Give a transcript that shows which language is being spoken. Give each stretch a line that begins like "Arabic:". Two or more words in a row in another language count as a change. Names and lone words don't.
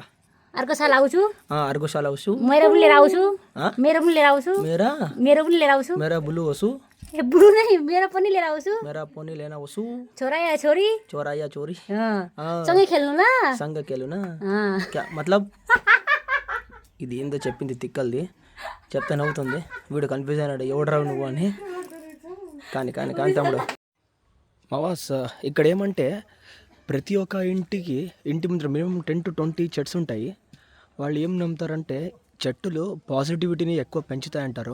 Nepali: अर्को साल आउँछु. अर्को साल आउँछु. मेरो पनि लिएर आउँछु. मेरो पनि लिएर आउँछु. मेरा बुलु होसु. ए बुढो नै, मेरो पनि लिएर आउँछु. मेरा पनि लिएर आउँछु. छोरा या छोरी? सँगै खेल्नु ल. सँगै खेल्नु न.
Hindi: क्या मतलब
Telugu: ఇది ఏందో చెప్పింది తిక్కల్ది. చెప్తే నవ్వుతుంది. వీడు కన్ఫ్యూజ్ అయినాడు, ఎవడరావు నువ్వు అని. కానీ తమ్ముడు మావాస్, ఇక్కడ ఏమంటే ప్రతి ఒక్క ఇంటి ముందర మినిమం 10 to 20 చెట్స్ ఉంటాయి. వాళ్ళు ఏం నమ్ముతారంటే చెట్టులు పాజిటివిటీని ఎక్కువ పెంచుతాయంటారు.